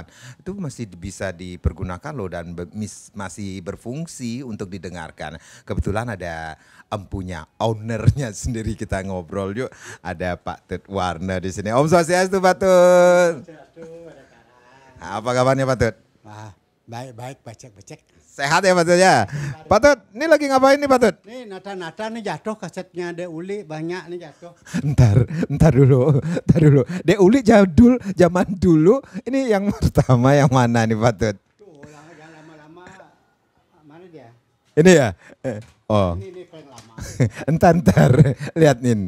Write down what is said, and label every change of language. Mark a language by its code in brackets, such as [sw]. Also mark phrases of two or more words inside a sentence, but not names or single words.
[id] Itu masih bisa dipergunakan loh, dan masih berfungsi untuk didengarkan. Kebetulan ada empunya, ownernya sendiri, kita ngobrol yuk. Ada Pak Tut Warna di sini. [ban] Om Swastiastu Pak Tut. [id] Apa kabarnya Pak Tut? Wah, baik-baik, becek-becek. Sehat ya Pak Tut ya? Pak Tut, ini lagi ngapain nih Pak Tut? Nih nata-nata nih jatuh kasetnya Dek Uli, banyak nih jatuh. Ntar dulu. Dek Uli jadul, zaman dulu. Ini yang pertama yang mana nih Pak Tut? Tuh, jangan lama-lama. Mana dia? Ini ya? Oh. Ini paling lama. Entar lihat nih.